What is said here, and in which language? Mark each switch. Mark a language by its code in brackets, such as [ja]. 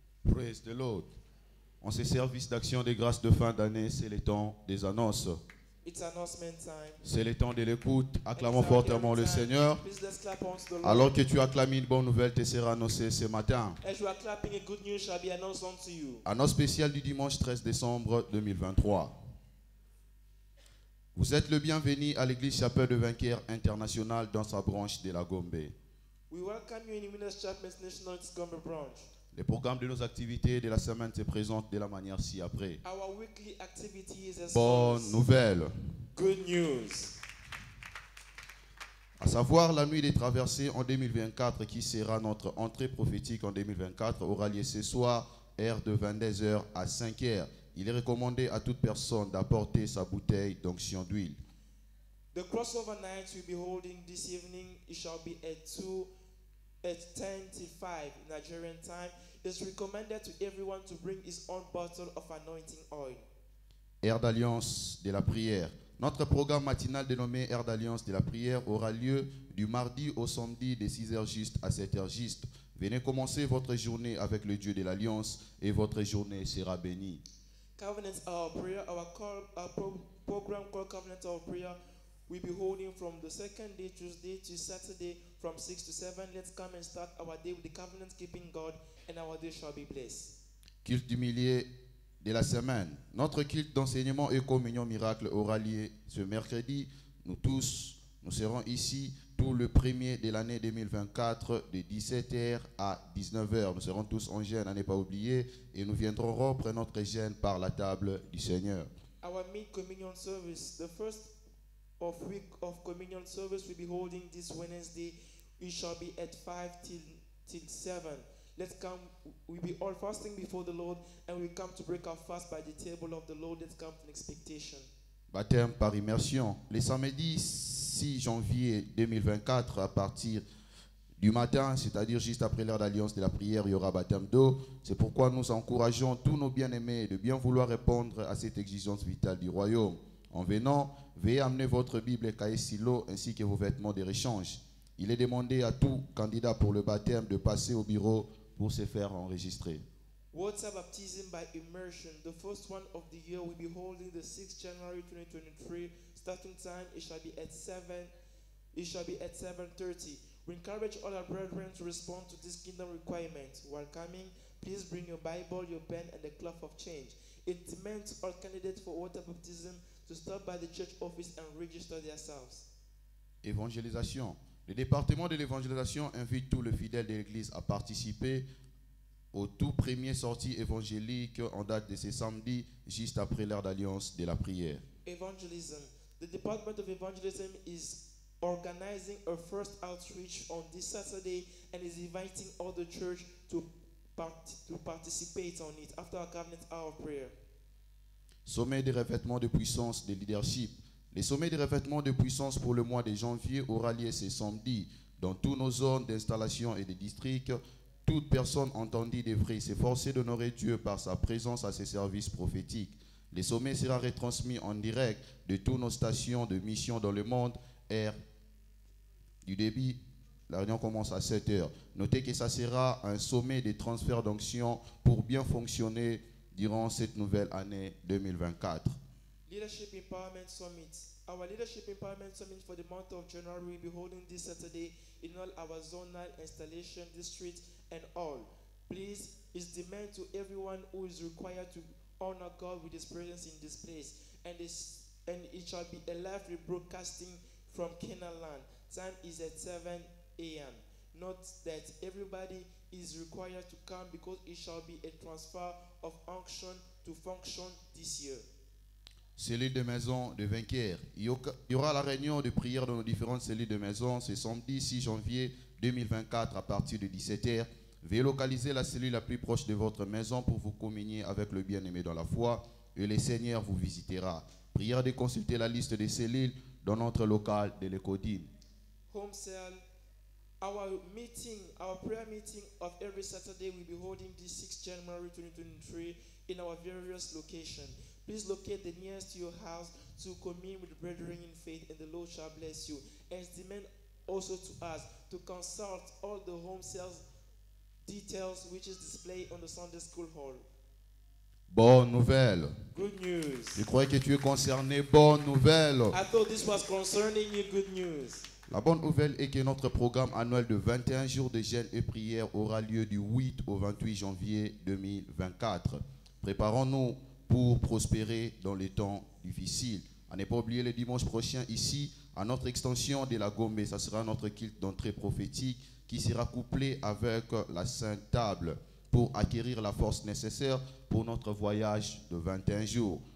[en] Praise the Lord. [fr] En ces services d'action des grâces de fin d'année, c'est le temps des annonces. [en] It's announcement time. [fr] C'est le temps de l'écoute. Acclamons fortement le Seigneur. [en] Please let's clap unto the Lord. [fr] Alors que tu acclames une bonne nouvelle, te sera annoncée ce matin. [en] As you are clapping, a good news shall be announced unto you. [fr] Annonce spéciale du dimanche 13 décembre 2023. Vous êtes le bienvenu à l'église Chapelle de Vainqueur International dans sa branche de la Gombe. [en] We welcome you in Winners Chapel National Gombe branch. [fr] Le programme de nos activités de la semaine se présente de la manière ci-après. [en] Our weekly activity is as [fr] Bonne [en] follows. [fr] nouvelle. [en] Good news. [fr] À savoir la nuit des traversées en 2024 qui sera notre entrée prophétique en 2024 aura lieu ce soir, heure de 22h à 5h. Il est recommandé à toute personne d'apporter sa bouteille d'onction d'huile. [en] The crossover night we'll be holding this evening, it shall be at 10 till 5 Nigerian time. It's recommended to everyone to bring his own bottle of anointing oil. [fr] Heure d'alliance de la prière. Notre programme matinal dénommé Heure d'alliance de la prière aura lieu du mardi au samedi de 6h juste à 7h juste. Venez commencer votre journée avec le Dieu de l'Alliance et votre journée sera bénie. [en] Covenant Hour Prayer, our program called Covenant Hour Prayer, we'll be holding from the second day, Tuesday to Saturday, from 6 to 7. Let's come and start our day with the covenant keeping God, and our day shall be blessed. [fr] Culte du milieu de la semaine. Notre culte d'enseignement et communion miracle aura lieu ce mercredi. Nous serons ici tout le premier de l'année 2024 de 17h à 19h. Nous serons tous en jeûne, à ne pas oublier, et nous viendrons rompre notre jeûne par la table du Seigneur. [en] Our mid-communion service, the first week of communion service will be holding this Wednesday. It shall be at 5 till 7. Let's come, we'll be all fasting before the Lord, and we come to break our fast by the table of the Lord. Let's come in expectation. [fr] Baptême par immersion. Le samedi 6 janvier 2024, à partir du matin, c'est-à-dire juste après l'heure d'alliance de la prière, il y aura baptême d'eau. C'est pourquoi nous encourageons tous nos bien-aimés de bien vouloir répondre à cette exigence vitale du royaume. En venant, veuillez amener votre Bible et cahier stylo ainsi que vos vêtements de rechange. Il est demandé à tout candidat pour le baptême de passer au bureau pour se faire enregistrer. [en] Water baptism by immersion. The first one of the year will be holding the 6th January 2023. Starting time it shall be at 7. It shall be at 7:30. We encourage all our brethren to respond to this kingdom requirement. While coming, please bring your Bible, your pen, and a cloth of change. It demands all candidates for water baptism to stop by the church office and register themselves. [fr] Évangélisation. Le département de l'évangélisation invite tous les fidèles de l'Église à participer au tout premier sortie évangélique en date de ce samedi, juste après l'heure d'alliance de la prière. [en] Evangelism. The Department of Evangelism is organizing a first outreach on this Saturday and is inviting all the church to participate on it after our covenant hour of prayer. [fr] Sommet de revêtement de puissance de leadership. Les sommets de revêtement de puissance pour le mois de janvier aura lieu ce samedi dans toutes nos zones d'installation et de districts. Toute personne entendue devrait s'efforcer d'honorer Dieu par sa présence à ses services prophétiques. Les sommets sera retransmis en direct de toutes nos stations de mission dans le monde. Heure du début, la réunion commence à 7h. Notez que ça sera un sommet de transfert d'onction pour bien fonctionner durant cette nouvelle année 2024. [en] Leadership Empowerment Summit. Our Leadership Empowerment Summit for the month of January will be holding this Saturday in all our zonal installation districts and all. Please, it's demand to everyone who is required to honor God with His presence in this place. And it shall be a live rebroadcasting from Canaan land. Time is at 7 a.m. Note that everybody is required to come because it shall be a transfer of unction to function this year. [fr] Cellule de maison de vainqueurs. Il y aura la réunion de prière dans nos différentes cellules de maison ce samedi 6 janvier 2024 à partir de 17h. Veuillez localiser la cellule la plus proche de votre maison pour vous communier avec le bien-aimé dans la foi et le Seigneur vous visitera. Prière de consulter la liste des cellules dans notre local de l'Écodine. [en] Home cell. Our prayer meeting of every Saturday will be holding this 6th January 2023 in our various locations. Please locate the nearest to your house to commune with the brethren in faith, and the Lord shall bless you. And demand also to us to consult all the home sales details which is displayed on the Sunday School Hall. [fr] Bonne nouvelle. [en] Good news. [fr] Je croyais que tu es concerné. Bonne nouvelle. [en] I thought this was concerning you. Good news. [fr] La bonne nouvelle est que notre programme annuel de 21 jours de jeûne et prière aura lieu du 8 au 28 janvier 2024. Préparons-nous pour prospérer dans les temps difficiles. À ne pas oublier le dimanche prochain ici, à notre extension de la Gombe, ça sera notre culte d'entrée prophétique qui sera couplé avec la Sainte Table pour acquérir la force nécessaire pour notre voyage de 21 jours.